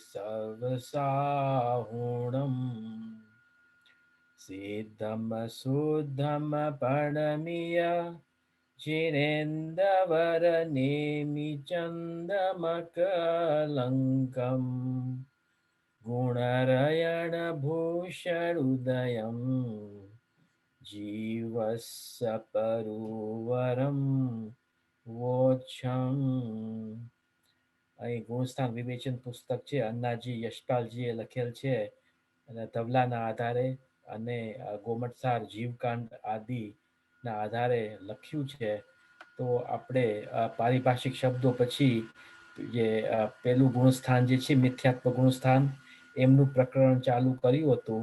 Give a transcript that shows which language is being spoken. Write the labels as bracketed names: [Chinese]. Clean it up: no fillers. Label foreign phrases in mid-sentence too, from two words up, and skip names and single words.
[Prakrit languages] सर्वसाहुणम् सिद्धं शुद्धं प्रणमीय जिनेन्द्रवरनेमि चन्दमकलङ्कम् गुणरयणभूषणुदयं जीवस्य परुवरं वोच्छम्। [Gujarati] અહીં ગુણસ્થાન વિવેચન પુસ્તક છે, અન્નાજી યશપાલજીએ લખેલ છે અને તબલાના આધારે અને ગોમટસાર જીવકાંડ આદિના આધારે લખ્યું છે. તો આપણે પારિભાષિક શબ્દો પછી જે પેલું ગુણસ્થાન જે છે મિથ્યાત્વ ગુણસ્થાન એમનું પ્રકરણ ચાલુ કર્યું હતું.